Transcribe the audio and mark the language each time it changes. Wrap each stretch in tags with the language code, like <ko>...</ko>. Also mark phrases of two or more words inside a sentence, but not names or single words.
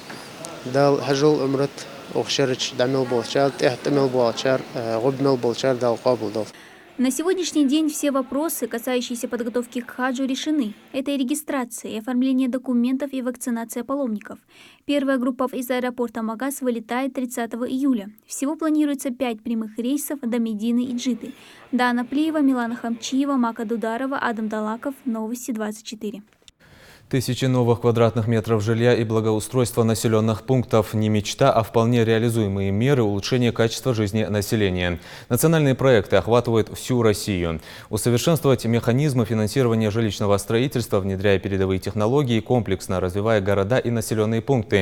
<ru>На сегодняшний день все вопросы, касающиеся подготовки к хаджу, решены. Это и регистрация, и оформление документов, и вакцинация паломников. Первая группа из аэропорта Магас вылетает 30 июля. Всего планируется 5 прямых рейсов до Медины и Джиды. Дана Плиева, Милана Хамчиева, Мака Дударова, Адам Далаков. Новости 24. Тысячи новых квадратных метров жилья и благоустройства населенных пунктов – не мечта, а вполне реализуемые меры улучшения качества жизни населения. Национальные проекты охватывают всю Россию. Усовершенствовать механизмы финансирования жилищного строительства, внедряя передовые технологии, комплексно развивая города и населенные пункты.</ru>